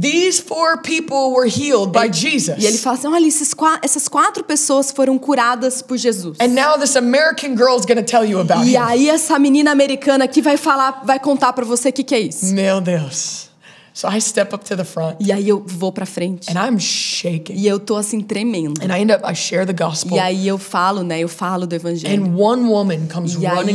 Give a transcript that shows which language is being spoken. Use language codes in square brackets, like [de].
[en] "These 4 people were healed by Jesus." [pt] E ele fala assim, olha, essas 4 pessoas foram curadas por Jesus. [en] And now this American girl is going to tell you about [pt] E [en] him. [pt] aí essa menina americana aqui vai contar pra você o que é isso. Meu Deus. [en] So I step up to the front, [pt] E aí eu vou pra frente. [en] and I'm shaking. [pt] E eu tô assim tremendo. [en] And I share the gospel. [pt] E aí eu falo do evangelho. [en] And one woman comes [pt] E [en] running